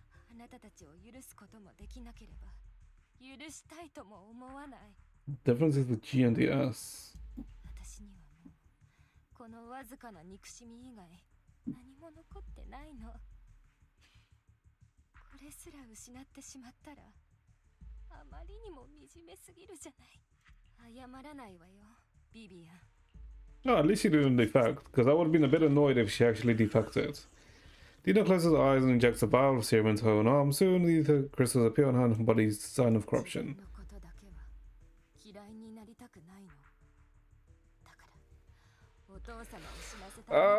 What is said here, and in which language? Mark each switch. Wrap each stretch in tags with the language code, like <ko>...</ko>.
<ja>あなたたちを許すこともできなければ、許したいとも思わない。</ja> <en>Difference is the G and the S.</en> <ja>私にはもう、このわずかな憎しみ以外、何も残ってないの。これすら失ってしまったら、あまりにも惨めすぎるじゃない。謝らないわよ、ビビアン。</ja> <en>Oh, at least she didn't defect, because I would have been a bit annoyed if she actually defected. Dina closes her eyes and injects a vial of serum into her own arm. Soon, the crystals appear on her body's sign of corruption.</en> <ja>のことだけは嫌いになりたくないの。だから、お父様を死なせたい。</ja>